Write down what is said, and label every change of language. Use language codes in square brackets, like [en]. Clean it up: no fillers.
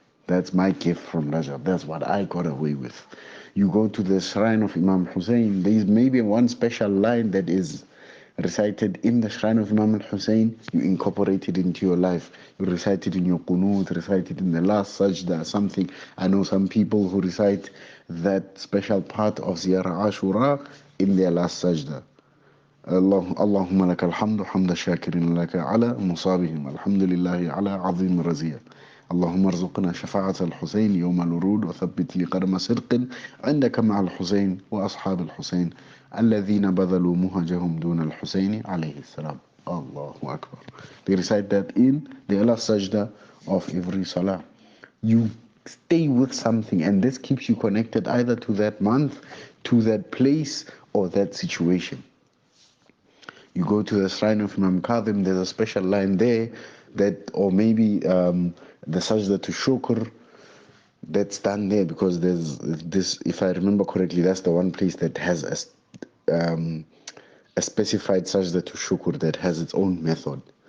[en] That's my gift from Rajab. That's what I got away with. You go to the shrine of Imam Hussein, there is maybe one special line that is recited in the shrine of Imam Hussein, you incorporate it into your life. You recite it in your Qunut, recite it in the last sajda, something. I know some people who recite that special part of Ziyarah Ashura in their last sajda. [ar] اللهم لك الحمد حمد الشاكرين لك على مصابهم الحمد لله على عظيم رزية. اللهم ارزقنا شفاعة الحسين يوم الورود وثبت لي قدم صدق عندك مع الحسين وأصحاب الحسين الذين بذلوا مهجهم دون الحسين عليه السلام. Allahu Akbar. [en] They recite that in the last sajda of every salah. You stay with something, and this keeps you connected either to that month, to that place, or that situation. You go to the shrine of Imam Kadhim, there's a special line there that, or maybe the sajda to shukr that's done there, because there's this, if I remember correctly, that's the one place that has a specified sajda to shukr that has its own method.